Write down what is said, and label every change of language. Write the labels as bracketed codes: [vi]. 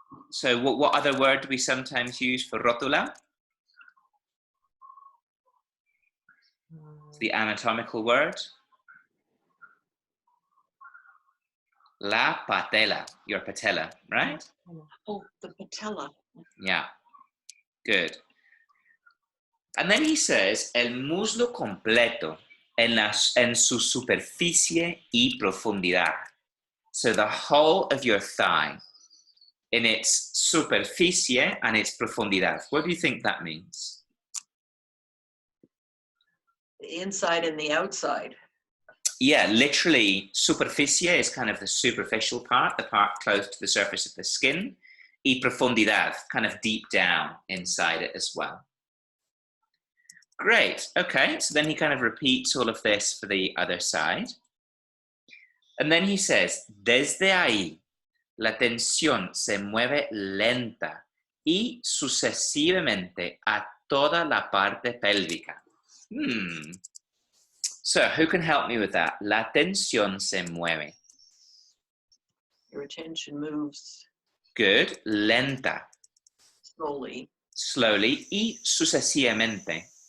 [en] So what other word do we sometimes use for rótula? The anatomical word. La patella, your patella, right? Oh, the patella. Yeah, good. And then he says, [es] el muslo completo en su superficie y profundidad. [en] So the whole of your thigh in its superficie and its profundidad. What do you think that means? The inside and the outside. yeah, literally, superficie is kind of the superficial part, the part close to the surface of the skin. [es] Y profundidad, [en] kind of deep down inside it as well. Great, okay, so then he kind of repeats all of this for the other side. And then he says, [es] desde ahí, la tensión se mueve lenta y sucesivamente a toda la parte pélvica. [en] So, who can help me with that? [es] La tensión se mueve. [en] Your attention moves Good. Lenta. slowly. [es] Slowly. Y sucesivamente.